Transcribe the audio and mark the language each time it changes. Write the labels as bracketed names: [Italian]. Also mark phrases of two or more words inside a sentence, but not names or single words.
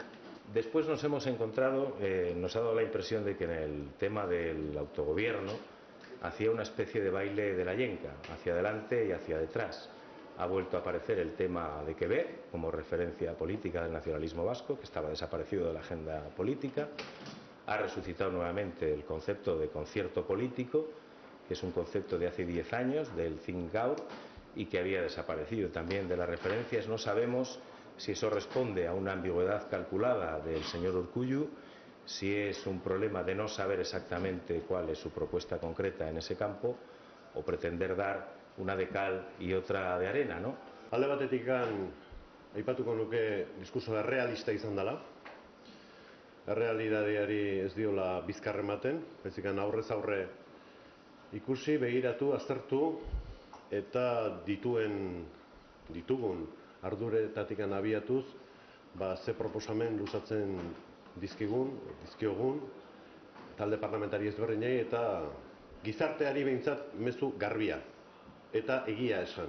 [Spanish] Después nos hemos encontrado, nos ha dado la impresión de que en el tema del autogobierno hacía una especie de baile de la yenca, hacia adelante y hacia detrás. Ha vuelto a aparecer el tema de Quebec como referencia política del nacionalismo vasco, que estaba desaparecido de la agenda política. Ha resucitado nuevamente el concepto de concierto político, que es un concepto de hace 10 años, del [English] think out, [Spanish] y que había desaparecido también de las referencias. No sabemos si eso responde a una ambigüedad calculada del señor Urkullu, si es un problema de no saber exactamente cuál es su propuesta concreta en ese campo, o pretender dar una de cal y otra de arena, ¿no? [Basque] Alde batetik aipatuko nuke diskursoa realista izan dela. Errealitateari ez diola bizkar ematen, baizik aurrez aurre ikusi, begiratu, aztertu eta ditugun arduretatik abiatuz, ze proposamen luzatzen dizkiogun talde parlamentari ezberdinei eta gizarteari behintzat mezu garbia eta egia esan.